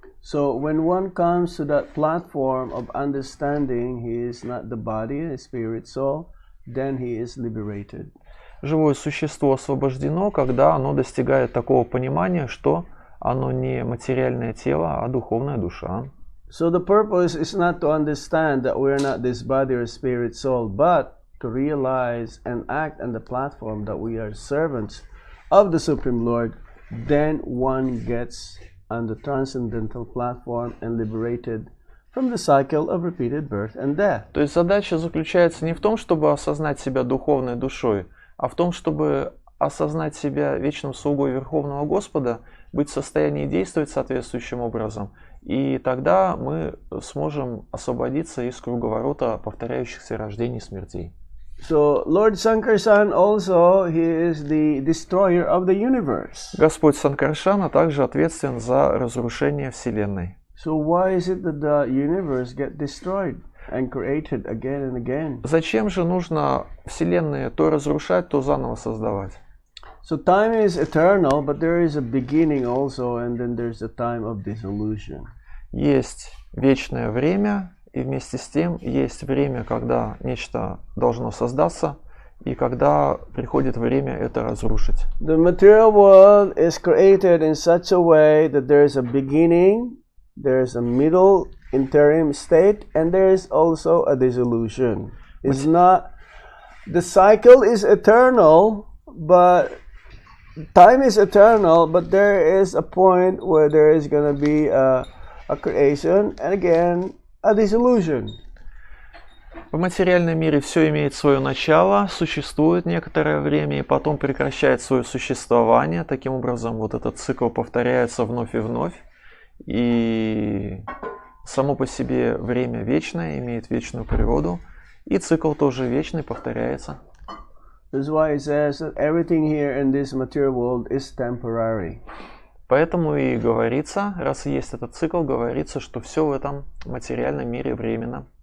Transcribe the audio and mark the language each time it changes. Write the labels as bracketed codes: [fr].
[en] So when one comes to that platform of understanding he is not the body, a spirit soul, then he is liberated. [ru] Живое существо освобождено, когда оно достигает такого понимания, что оно не материальное тело, а духовная душа. [en] So the purpose is not to understand that we are not this body or spirit soul, but to realize and act on the platform that we are servants of the Supreme Lord. Then one gets on the transcendental platform and liberated from the cycle of repeated birth and death. [ru] То есть задача заключается не в том, чтобы осознать себя духовной душой, а в том, чтобы осознать себя вечным слугой Верховного Господа, быть в состоянии действовать соответствующим образом, и тогда мы сможем освободиться из круговорота повторяющихся рождений и смертей. [en] So Lord Sankarshan also, he is the destroyer of the universe. [ru] Господь Санкаршана также ответственен за разрушение Вселенной. [en] So why is it that the universe get destroyed and created again and again? [ru] Зачем же нужно Вселенную то разрушать, то заново создавать? [en] So time is eternal, but there is a beginning also, and then there's a time of dissolution. [ru] Есть вечное время, и вместе с тем есть время, когда нечто должно создаться, и когда приходит время это разрушить. [en] The material world is created in such a way that there is a beginning, there is a middle interim state, and there is also a dissolution. It's not, the cycle is eternal, but time is eternal, but there is a point where there is going to be a creation and again a dissolution. [ru] В материальном мире все имеет свое начало, существует некоторое время и потом прекращает свое существование. Таким образом, вот этот цикл повторяется вновь и вновь. И Само по себе время вечное, имеет вечную природу, и цикл тоже вечный, повторяется. [en] That's why it says that everything here in this material world is temporary. [ru] Поэтому и говорится, раз есть этот цикл, говорится, что все в этом материальном мире временно.